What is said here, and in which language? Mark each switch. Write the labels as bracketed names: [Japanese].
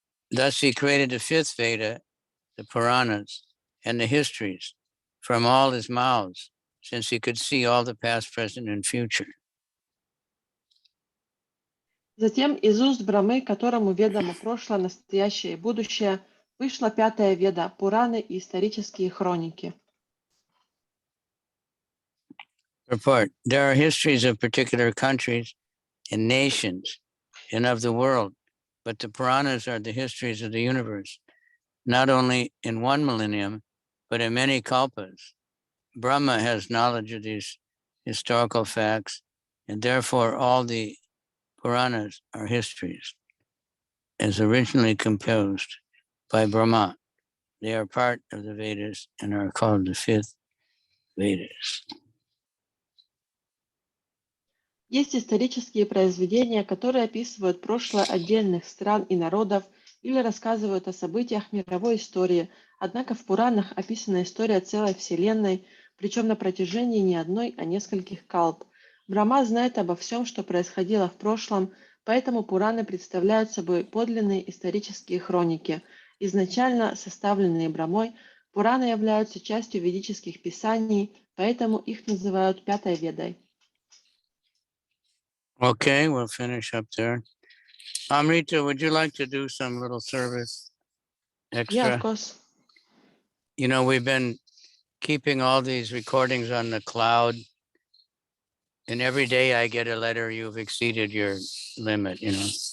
[English] Thus he created the 5th Veda, the Puranas, and the histories from all his mouths, since he could see all the past, present, and future. [Russian] Затем из уст Брамы, которому ведомо прошлое, настоящее и будущее, вышла 5-я Веда, Пураны и исторические хроники. [English] Report. There are histories of particular countries and nations and of the world, but the Puranas are the histories of the universe, not only in one millennium, but in many kalpas. Brahma has knowledge of these historical facts, and therefore all the Puranas are histories, as originally composed by Brahma. They are part of the Vedas and are called the 5th Vedas. [Russian] Есть исторические произведения, которые описывают прошлое отдельных стран и народов или рассказывают о событиях мировой истории, однако в Пуранах описана история целой Вселенной, причем на протяжении не одной, а нескольких калп. Брахма знает обо всем, что происходило в прошлом, поэтому Пураны представляют собой подлинные исторические хроники. Изначально составленные Брахмой, Пураны являются частью ведических писаний, поэтому их называют 5-й Ведой. [English] Okay, we'll finish up there. Amrita, would you like to do some little service extra? Yeah, of course. You know, we've been keeping all these recordings on the cloud, and every day I get a letter, you've exceeded your limit, you know.